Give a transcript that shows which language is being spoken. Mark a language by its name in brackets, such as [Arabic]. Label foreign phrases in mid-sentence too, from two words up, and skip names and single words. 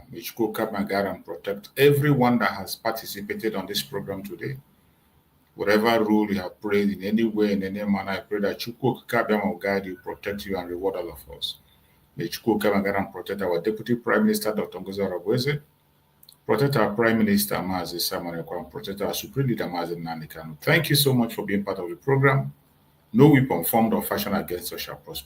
[English] May Chukwu guide and protect everyone that has participated on this program today. Whatever role you have played in any way, in any manner, I pray that Chukwu Okike will guide you, protect you, and reward all of us. May Chukwu guide and protect our Deputy Prime Minister, Dr. Ngozi Orabueze, protect our Prime Minister, Mazi Simon Ekwan, protect our Supreme Leader, Mazi Nnamdi Kanu. Thank you so much for being part of the program. No weapon formed or fashioned against us shall prosper.